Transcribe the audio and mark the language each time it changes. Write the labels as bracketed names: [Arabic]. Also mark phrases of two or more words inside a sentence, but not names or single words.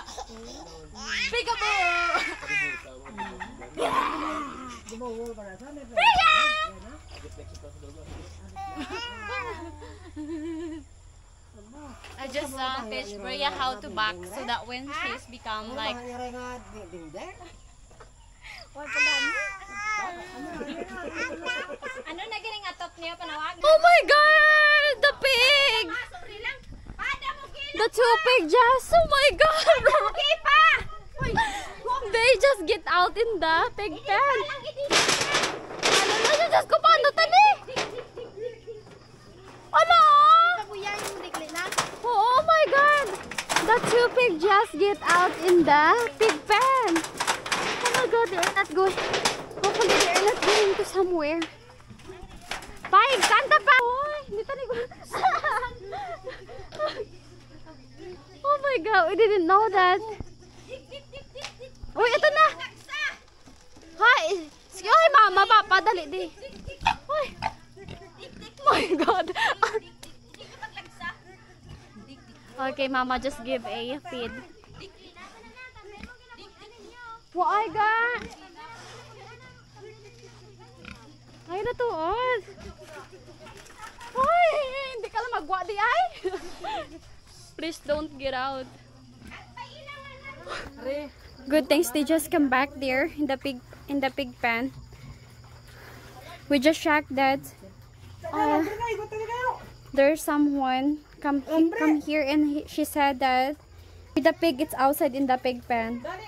[English] Peekaboo! I just teach Bria how to back so that when she's become like [Hiligaynon] ano na gining atop niya panawag? [English] Oh my god! The pig! The two pig just, oh my god! They just get out in the pig pen. [Filipino] Ano na siya? Diyos ko, paano tali? Ano? [English] Oh my god! The two pig just get out in the pig pen. Oh my god, they are not going. Hopefully they are not going to somewhere. [Hiligaynon] Paig, kanta pa! Oy, hindi tani ko. [English] Oh my god, we didn't know that. [Filipino] Uy, ito na! Hi! [Hiligaynon] Sige, oy mama, papadali di. Uy! [English] Oh my god! Okay, mama, just give a feed. Why God? [Hiligaynon] Ay, natuod. Uy! Hindi ka lang magwa di ay. [English] Please don't get out. Good things they just come back there in the pig pen. We just checked that there's someone come here, and she said that the pig is outside in the pig pen.